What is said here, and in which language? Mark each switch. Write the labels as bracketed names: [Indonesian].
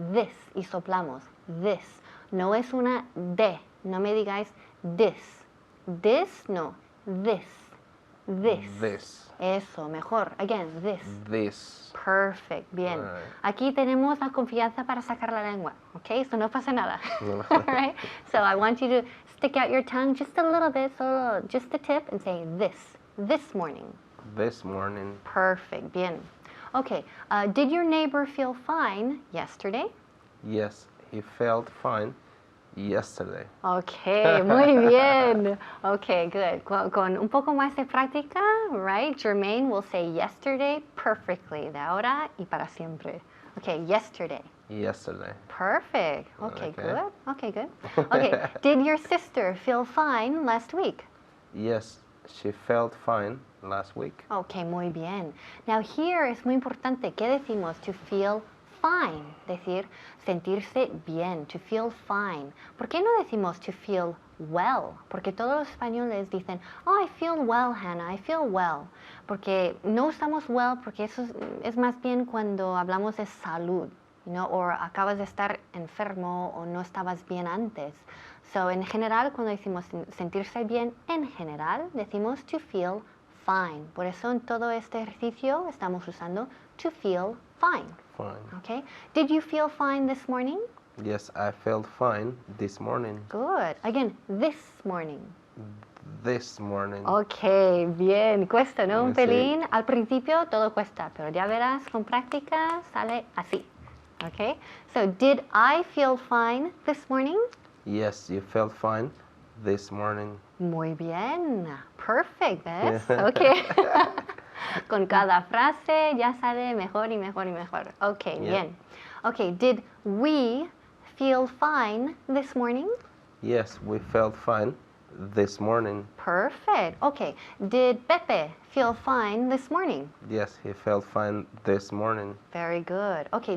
[Spanish] This. Y soplamos. This. No es una D. No me digáis this. This, no. This. This. [English] This. [Spanish] Eso, mejor. Again, this. [English] This. Perfect, [Spanish] bien. [English] Right. [Spanish] Aquí tenemos la confianza para sacar la lengua, okay? So no pasa nada, right? [English] So I want you to stick out your tongue just a little bit, so just the tip, and say this morning. This morning. Perfect, [Spanish] bien. [English] Okay, did your neighbor feel fine yesterday? Yes, he felt fine yesterday. Okay, [Spanish] muy bien. [English] Okay, good. [Spanish] Con un poco más de práctica, right? [English] Jermaine will say yesterday perfectly, [Spanish] de ahora y para siempre. [English] Okay, yesterday. Yesterday. Perfect. Okay, Okay. good. Okay, good. Okay, did your sister feel fine last week? Yes, she felt fine last week. [Spanish] Okay, muy bien. Now here es muy importante. ¿Qué decimos? To feel fine. Decir, sentirse bien. [English] To feel fine. [Spanish] ¿Por qué no decimos to feel well? Porque todos los españoles dicen, [English] oh, I feel well, Hannah, I feel well. [Spanish] Porque no usamos well porque eso es más bien cuando hablamos de salud, you know, o acabas de estar enfermo o no estabas bien antes. So, en general, cuando decimos sentirse bien, en general, decimos to feel fine. Por eso en todo este ejercicio estamos usando to feel fine. [English] Fine. Okay? Did you feel fine this morning? Yes, I felt fine this morning. Good. Again, this morning. This morning. [Spanish] Okay, bien. Cuesta, ¿no? Un Sí. pelín. Al principio todo cuesta, pero ya verás, con práctica sale así. [English] Okay? So, did I feel fine this morning? Yes, you felt fine this morning. [Spanish] Muy bien. Perfect, ¿ves? Okay. Con cada frase ya sale mejor y mejor y mejor. [English] Okay, Yeah. bien. Okay, did we feel fine this morning? Yes, we felt fine this morning. Perfect. Okay. Did Pepe feel fine this morning? Yes, he felt fine this morning. Very good. Okay.